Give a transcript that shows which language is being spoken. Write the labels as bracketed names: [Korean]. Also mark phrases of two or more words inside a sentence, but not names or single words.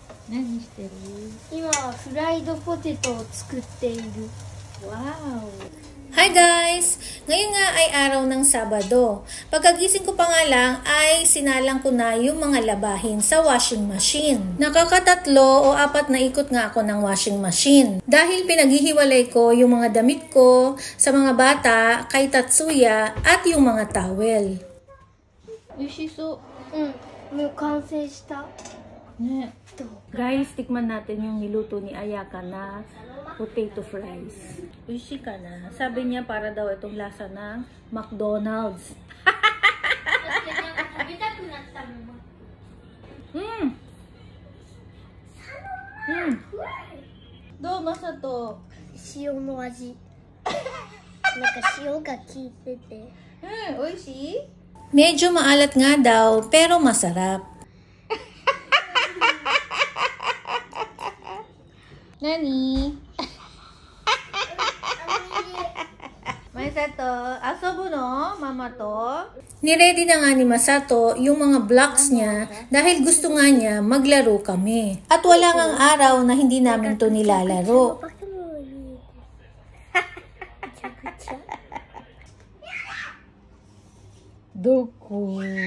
[Japanese] 何してる？今はフライドポテトを作っている。 [English] Wow! Hi guys! [Filipino] Ngayon nga ay araw ng Sabado. Pagkagising ko pa nga lang ay sinalang ko na yung mga labahin sa [English] washing machine. [Filipino] Nakakatatlo o 4 na ikot nga ako ng [English] washing machine. [Filipino] Dahil pinaghihiwalay ko yung mga damit ko sa mga bata, kay Tatsuya at yung mga towel. [Japanese] 美味しそう。もう完成した。 [Filipino] ね。Guys, tikman natin yung niluto ni Ayaka na potato fries. [Japanese] 美味しいかな? [Filipino] Sabi niya para daw itong lasa ng McDonald's. Do, Masato? [Japanese] 塩の味。なんか塩が効いてて。美味しい? [Filipino] Medyo maalat nga daw pero masarap. Nani? [Japanese] Masato, 遊ぶの？ママと? [Filipino] Niready na nga ni Masato yung mga blocks niya dahil gusto nga niya maglaro kami. At wala ngang araw na hindi namin to nilalaro. Doko.